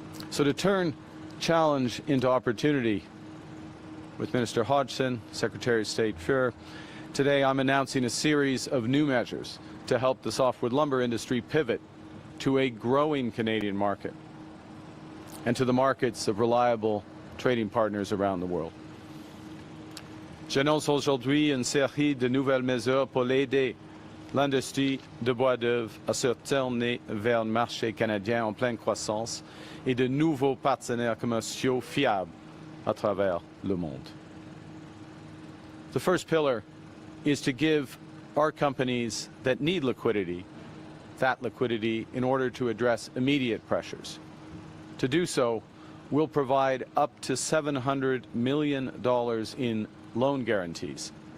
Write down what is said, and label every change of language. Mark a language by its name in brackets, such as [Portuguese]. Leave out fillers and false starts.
[English] So to turn challenge into opportunity, with Minister Hodgson, Secretary of State Fuhr, today I'm announcing a series of new measures to help the softwood lumber industry pivot to a growing Canadian market and to the markets of reliable trading partners around the world. [French] J'annonce aujourd'hui une série de nouvelles mesures pour l'aider l'industrie de bois d'œuvre à se tourner vers le marché canadien en pleine croissance et de nouveaux partenaires commerciaux fiables à travers le monde. [English] The first pillar is to give our companies that need liquidity, that liquidity in order to address immediate pressures. To do so, will provide up to $700 million in loan guarantees.